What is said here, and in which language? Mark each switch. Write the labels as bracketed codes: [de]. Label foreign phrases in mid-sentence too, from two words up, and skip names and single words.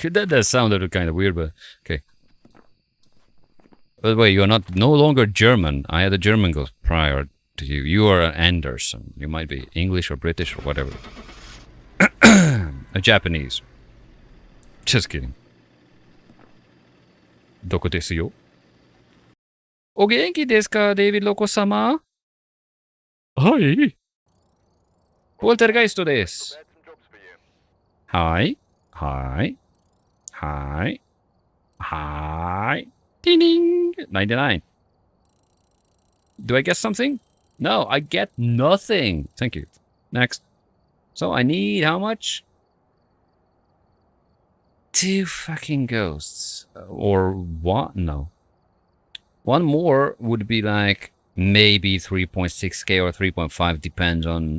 [en] That does sound kind of weird, but okay. By the way, you are no longer German. I had a German ghost prior to you. You are an Anderson. You might be English or British or whatever. A Japanese. Just kidding. [ja] どこですよ? お元気ですか, David Loco-sama? [en] Hi. Poltergeist desu. Hi. Hi. Hi. Hi. Ding ding. 99. Do I get something? No, I get nothing. Thank you. Next. So I need how much? 2 fucking ghosts. Or what? No. One more would be like maybe 3.6k or 3.5, depends on...